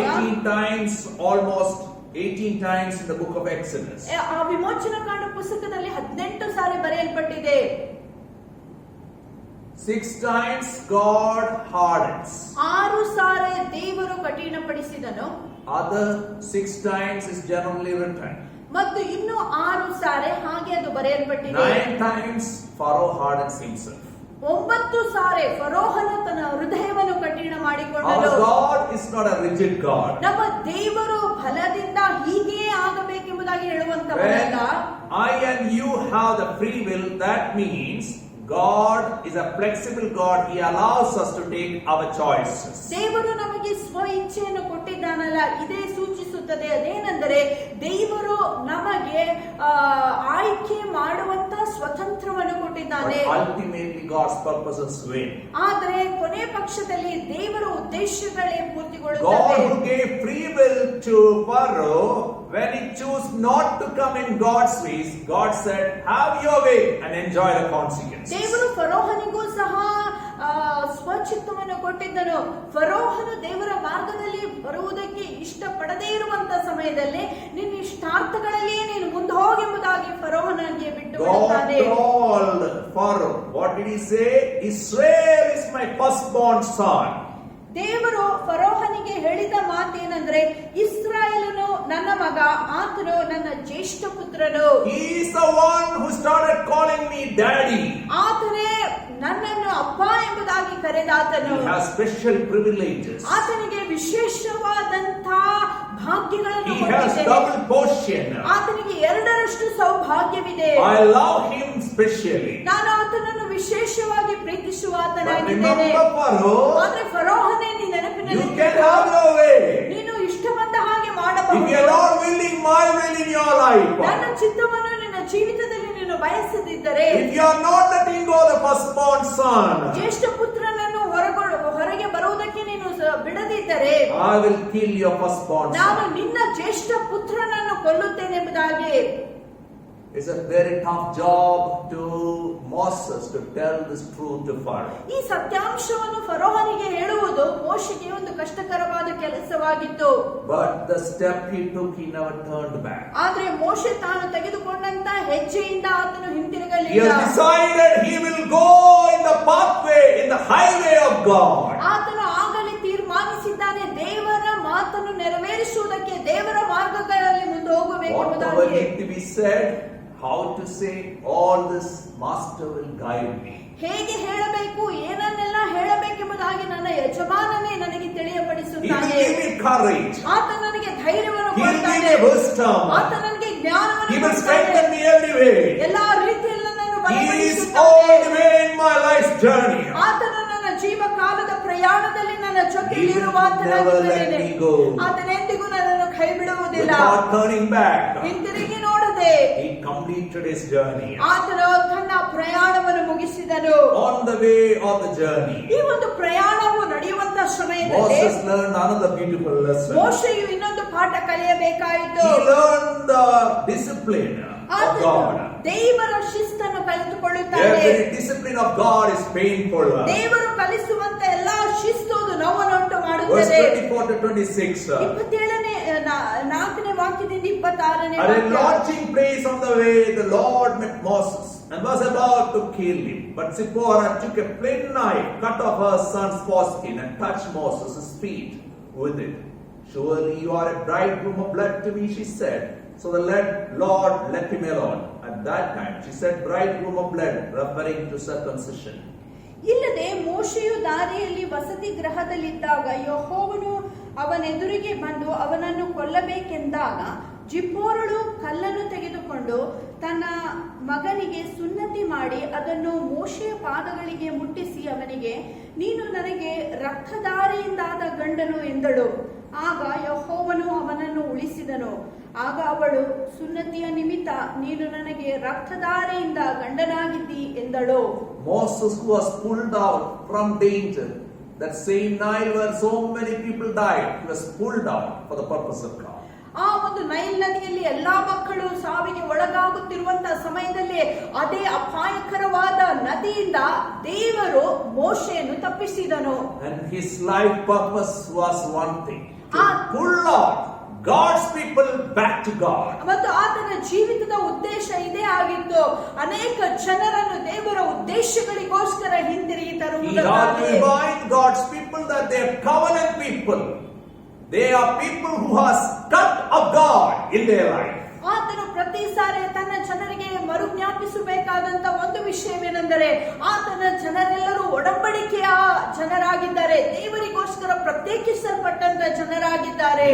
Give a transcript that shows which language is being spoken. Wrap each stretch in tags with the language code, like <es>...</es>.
<en>18 times, almost 18 times in the book of Exodus.</en> <kn>ಆ ವಿಮೋಚನಾ ಕಾಂಡ ಪುಸ್ತಕದಲ್ಲಿ 18 ಸಾರಿ ಬರೆಯಲ್ಪಟ್ಟಿದೆ.</kn> <en>6 times God hardens.</en> <kn>6 ಸಾರಿ ದೇವರು ಕಠಿಣಪಡಿಸಿದನು.</kn> <en>Other 6 times is generally written.</en> <kn>ಮತ್ತು ಇನ್ನು 6 ಸಾರಿ ಹಾಗೆ ಅದು ಬರೆಯಲ್ಪಟ್ಟಿದೆ.</kn> <en>9 times Pharaoh hardens himself.</en> <kn>9 ಸಾರಿ ಫರೋಹನು ತನ್ನ ಹೃದಯವನ್ನು ಕಠಿಣ</kn> <en>Our</en> <kn>ಮಾಡಿಕೊಂಡನು.</kn> <en>God is not a rigid God.</en> <kn>ನಮ್ಮ ದೇವರು ಫಲದಿಂದ ಹೀಗೆ ಆಗಬೇಕೆಂಬುದಾಗಿ</kn> <en>When</en> <kn>ಹೇಳುವಂತವರಲ್ಲ.</kn> <en>I and you have the free will, that means God is a flexible God. He allows us to take our choices.</en> <kn>ದೇವರು ನಮಗೆ ಸ್ವ ಇಚ್ಛೆಯನ್ನು ಕೊಟ್ಟಿದ್ದಾನಲ್ಲ, ಇದೇ ಸೂಚಿಸುತ್ತದೆ. ಅದೇನೆಂದರೆ ದೇವರು ನಮಗೆ ಆಯ್ಕೆ ಮಾಡುವಂತ ಸ್ವತಂತ್ರವನ್ನು ಕೊಟ್ಟಿದ್ದಾನೆ.</kn> <en>But ultimately God's purposes win.</en> <kn>ಆದರೆ ಕೊನೆ ಪಕ್ಷದಲ್ಲಿ ದೇವರ ಉದ್ದೇಶಗಳೇ</kn> <en>God</en> <kn>ಪೂರ್ತಿಗೊಳ್ಳುತ್ತವೆ.</kn> <en>who gave free will to Pharaoh, when he chose not to come in God's ways, God said, have your way and enjoy the consequences.</en> <kn>ದೇವರು ಫರೋಹನಿಗೂ ಸಹ ಸ್ವಚಿತ್ತವನ್ನು ಕೊಟ್ಟಿದ್ದನು. ಫರೋಹನು ದೇವರ ಮಾರ್ಗದಲ್ಲಿ ಬರುವುದಕ್ಕೆ ಇಷ್ಟಪಡದೇ ಇರುವಂತ ಸಮಯದಲ್ಲಿ ನಿನ್ನ ಇಷ್ಟಾರ್ಥಗಳಲ್ಲಿಯೇ ನೀನು ಮುಂದೆ ಹೋಗೆಂಬುದಾಗಿ ಫರೋಹನಿಗೆ ಬಿಟ್ಟು</kn> <en>God</en> <kn>ಬಿಡುತ್ತಾನೆ.</kn> <en>told Pharaoh, what did he say? Israel is my firstborn son.</en> <kn>ದೇವರು ಫರೋಹನಿಗೆ ಹೇಳಿದ ಮಾತೇನೆಂದ್ರೆ, ಇಸ್ರಾಯೇಲನು ನನ್ನ ಮಗ, ಆತನು ನನ್ನ ಜ್ಯೇಷ್ಠ ಪುತ್ರನು.</kn> <en>He is the one who started calling me daddy.</en> <kn>ಆತನೇ ನನ್ನನ್ನು ಅಪ್ಪ ಎಂಬುದಾಗಿ ಕರೆದಾತನು.</kn> <en>He has special privileges.</en> <kn>ಆತನಿಗೆ ವಿಶೇಷವಾದಂತ ಭಾಗ್ಯಗಳನ್ನು</kn> <en>He has</en> <kn>ಕೊಟ್ಟಿದ್ದೇನೆ.</kn> <en>double portion.</en> <kn>ಆತನಿಗೆ 2ರಷ್ಟು ಸೌಭಾಗ್ಯವಿದೆ.</kn> <en>I love him specially.</en> <kn>ನಾನು ಆತನನ್ನು ವಿಶೇಷವಾಗಿ ಪ್ರೀತಿಸುವ</kn> <en>But</en> <kn>ಆತನಾಗಿದ್ದೇನೆ.</kn> <en>remember Pharaoh,</en> <kn>ಆದ್ರೆ ಫರೋಹನೇ ನೀ</kn> <en>you</en> <kn>ನೆನಪಿನಲ್ಲಿ</kn> <en>can have your way.</en> <kn>ನೀನು ಇಷ್ಟ ಬಂದ ಹಾಗೆ</kn> <en>If</en> <kn>ಮಾಡಬಹುದು.</kn> <en>you are not willing my will in your life,</en> <kn>ನನ್ನ ಚಿತ್ತವನ್ನು ನಿನ್ನ ಜೀವಿತದಲ್ಲಿ ನೀನು ಬಯಸದಿದ್ದರೆ,</kn> <en>if you are not letting go the firstborn son,</en> <kn>ಜ್ಯೇಷ್ಠ ಪುತ್ರನನ್ನು ಹೊರಗೆ ಬರುವುದಕ್ಕೆ ನೀನು ಬಿಡದಿದ್ದರೆ,</kn> <en>I will kill your firstborn</en> <kn>ನಾನು</kn> <en>son.</en> <kn>ನಿನ್ನ ಜ್ಯೇಷ್ಠ ಪುತ್ರನನ್ನು ಕೊಲ್ಲುತ್ತೇನೆ ಎಂಬುದಾಗಿ.</kn> <en>It's a very tough job to Moses to tell this truth to Pharaoh.</en> <kn>ಈ ಸತ್ಯಾಂಶವನ್ನು ಫರೋಹನಿಗೆ ಹೇಳುವುದು ಮೋಶೆಗೆ ಒಂದು ಕಷ್ಟಕರವಾದ ಕೆಲಸವಾಗಿತ್ತು.</kn> <en>But the step he took, he never turned back.</en> <kn>ಆದ್ರೆ ಮೋಶೆ ತಾನು ತೆಗೆದುಕೊಂಡಂತ ಹೆಜ್ಜೆಯಿಂದ ಆತನು</kn> <en>He</en> <kn>ಹಿಂತಿರುಗಲಿಲ್ಲ.</kn> <en>has decided he will go in the pathway, in the highway of God.</en> <kn>ಆತನು ಆಗಲೇ ತೀರ್ಮಾನಿಸಿದ್ದಾನೆ, ದೇವರ ಮಾತನ್ನು ನೆರವೇರಿಸುವುದಕ್ಕೆ ದೇವರ ಮಾರ್ಗಗಳಲ್ಲಿ ಮುಂದೆ ಹೋಗಬೇಕು</kn> <en>Whatever</en> <kn>ಎಂಬುದಾಗಿ.</kn> <en>need to be said, how to say, all this Master will guide me.</en> <kn>ಹೇಗೆ ಹೇಳಬೇಕು, ಏನನ್ನೆಲ್ಲ ಹೇಳಬೇಕೆಂಬುದಾಗಿ ನನ್ನ ಯಜಮಾನನೇ ನನಗೆ</kn> <en>He will</en> <kn>ತಿಳಿಯಪಡಿಸುತ್ತಾನೆ.</kn> <en>give me courage.</en> <kn>ಆತ ನನಗೆ ಧೈರ್ಯವನ್ನು</kn> <en>He will give</en> <kn>ಕೊಡ್ತಾನೆ.</kn> <en>me wisdom.</en> <kn>ಆತ ನನಗೆ ಜ್ಞಾನವನ್ನು</kn> <en>He will</en> <kn>ಕೊಡ್ತಾನೆ.</kn> <en>strengthen me every way.</en> <kn>ಎಲ್ಲಾ ರೀತಿಯಲ್ಲಿ ನನ್ನನ್ನು</kn> <en>He is</en> <kn>ಬಲಪಡಿಸುತ್ತಾನೆ.</kn> <en>all the way in my life's journey.</en> <kn>ಆತನು ನನ್ನ ಜೀವ ಕಾಲದ ಪ್ರಯಾಣದಲ್ಲಿ ನನ್ನ ಜೊತೆಯಲ್ಲಿ</kn> <en>He will</en> <kn>ಇರುವ</kn> <en>never let me go.</en> <kn>ಆತನೆಂದಿಗೂ ನನ್ನನ್ನು ಕೈ ಬಿಡುವುದಿಲ್ಲ.</kn> <en>Without turning back.</en> <kn>ಹಿಂತಿರುಗಿ ನೋಡದೆ</kn> <en>He completed his journey.</en> <kn>ಆತನು ತನ್ನ ಪ್ರಯಾಣವನ್ನು ಮುಗಿಸಿದನು.</kn> <en>On the way of the journey,</en> <kn>ಈ ಒಂದು ಪ್ರಯಾಣವು ನಡೆಯುವಂತ ಸಮಯದಲ್ಲಿ</kn> <en>Moses learned another beautiful lesson.</en> <kn>ಮೋಶೆಯು ಇನ್ನೊಂದು ಪಾಠ ಕಲಿಯಬೇಕಾಯಿತು.</kn> <en>He learned the discipline of</en> <kn>ಆತನು</kn> <en>God.</en> <kn>ದೇವರ ಶಿಸ್ತನ್ನು ಕಲಿತುಕೊಳ್ಳುತ್ತಾನೆ.</kn> <en>Every discipline of God is painful.</en> <kn>ದೇವರು ಕಲಿಸುವಂತ ಎಲ್ಲಾ ಶಿಸ್ತು ಅದು ನೋವನ್ನುಂಟು</kn> <en>Verse</en> <kn>ಮಾಡುತ್ತದೆ.</kn> <en>24 to 26.</en> <kn>27ನೇ 4ನೇ ವಾಕ್ಯದಿಂದ 26ನೇ</kn> <en>At a</en> <kn>ವಾಕ್ಯ.</kn> <en>lodging place on the way, the Lord met Moses and was about to kill him. But Zipporah took a flint knife, cut off her son's foreskin, and touched Moses' feet with it. Surely you are a bridegroom of blood to me, she said. So the Lord let him alone. At that time, she said, bridegroom of blood, referring to circumcision.</en> <kn>ಇಲ್ಲದೆ ಮೋಶೆಯು ದಾರಿಯಲ್ಲಿ ವಸತಿ ಗೃಹದಲ್ಲಿದ್ದಾಗ ಯೆಹೋವನು ಅವನೆದುರಿಗೆ ಬಂದು ಅವನನ್ನು ಕೊಲ್ಲಬೇಕೆಂದಾಗ ಜಿಪ್ಪೋರಳು ಕಲ್ಲನ್ನು ತೆಗೆದುಕೊಂಡು ತನ್ನ ಮಗನಿಗೆ ಸುನ್ನತಿ ಮಾಡಿ ಅದನ್ನು ಮೋಶೆಯ ಪಾದಗಳಿಗೆ ಮುಟ್ಟಿಸಿ ಅವನಿಗೆ, ನೀನು ನನಗೆ ರಕ್ತಧಾರೆಯಿಂದಾದ ಗಂಡನು ಎಂದಳು. ಆಗ ಯೆಹೋವನು ಅವನನ್ನು ಉಳಿಸಿದನು. ಆಗ ಅವಳು, ಸುನ್ನತಿಯ ನಿಮಿತ್ತ ನೀನು ನನಗೆ ರಕ್ತಧಾರೆಯಿಂದ ಗಂಡನಾಗಿದ್ದಿ ಎಂದಳು.</kn> <en>Moses was pulled out from danger. That same Nile where so many people died, he was pulled out for the purpose of God.</en> <kn>ಆ ಒಂದು ನೈಲ್ ನದಿಯಲ್ಲಿ ಎಲ್ಲಾ ಮಕ್ಕಳು ಸಾವಿಗೆ ಒಳಗಾಗುತ್ತಿರುವಂತಹ ಸಮಯದಲ್ಲಿ ಅದೇ ಅಪಾಯಕರವಾದ ನದಿಯಿಂದ ದೇವರು ಮೋಶೆಯನ್ನು ತಪ್ಪಿಸಿದನು.</kn> <en>And his life purpose was one thing: to pull out God's people back to God.</en> <kn>ಮತ್ತು ಆತನ ಜೀವಿತದ ಉದ್ದೇಶ ಇದೇ ಆಗಿತ್ತು, ಅನೇಕ ಜನರನ್ನು ದೇವರ ಉದ್ದೇಶಗಳಿಗೋಸ್ಕರ ಹಿಂದಿರುಗಿ</kn> <en>He had to</en> <kn>ತರುವುದಕ್ಕಾಗಿ.</kn> <en>remind God's people that they are covenant people. They are people who has cut of God in their life.</en> <kn>ಆತನು ಪ್ರತಿ ಸಾರಿ ತನ್ನ ಜನರಿಗೆ ಮರುಜ್ಞಾಪಿಸಬೇಕಾದಂತ ಒಂದು ವಿಷಯವೇನೆಂದರೆ, ಆತನ ಜನರೆಲ್ಲರೂ ಒಡಂಬಡಿಕೆಯ ಜನರಾಗಿದ್ದಾರೆ, ದೇವರಿಗೋಸ್ಕರ ಪ್ರತ್ಯೇಕಿಸಲ್ಪಟ್ಟಂತ ಜನರಾಗಿದ್ದಾರೆ.</kn>